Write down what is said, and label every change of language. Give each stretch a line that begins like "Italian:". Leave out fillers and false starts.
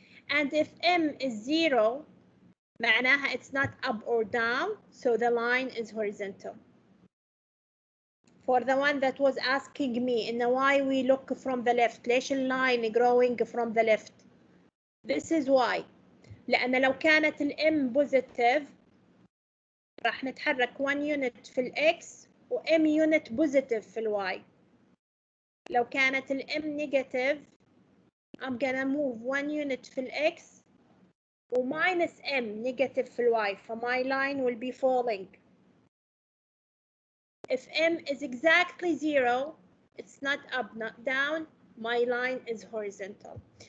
English: And if m is 0,
Arabic: معناها
English: it's not up or down, so the line is horizontal. For the one that was asking me in why we look from the left,
Arabic: ليش
English: الline growing from the left? This is why.
Arabic: لأن لو كانت الm
English: positive
Arabic: راح نتحرك 1 unit في الx و m unit positive في الy. لو كانت
English: الm negative I'm gonna move 1 unit في الx و minus m negative في الy. So my line will be falling. If m is exactly 0, it's not up, not down, my line is horizontal.